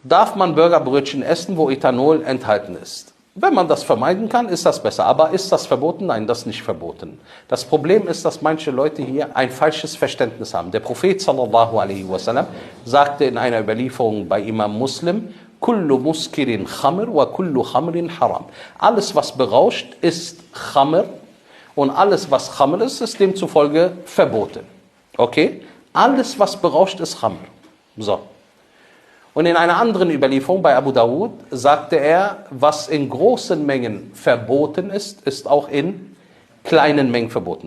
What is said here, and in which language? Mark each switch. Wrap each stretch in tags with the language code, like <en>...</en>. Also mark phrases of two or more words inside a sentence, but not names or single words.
<de>darf man Burgerbrötchen essen, wo Ethanol enthalten ist. Wenn man das vermeiden kann, ist das besser. Aber ist das verboten? Nein, das ist nicht verboten. Das Problem ist, dass manche Leute hier ein falsches Verständnis haben. Der Prophet</de> <ar>صلى الله عليه وسلم</ar> <de>sagte in einer Überlieferung bei Imam Muslim,</de> <ar>كل مسكر خمر وكل خمر حرام.</ar> <de>Alles, was berauscht, ist Khamr und alles, was Khamr ist, ist demzufolge verboten. Okay? Alles, was berauscht, ist Khamr. So. Und in einer anderen Überlieferung bei Abu Dawud sagte er, was in großen Mengen verboten ist, ist auch in kleinen Mengen verboten.</de>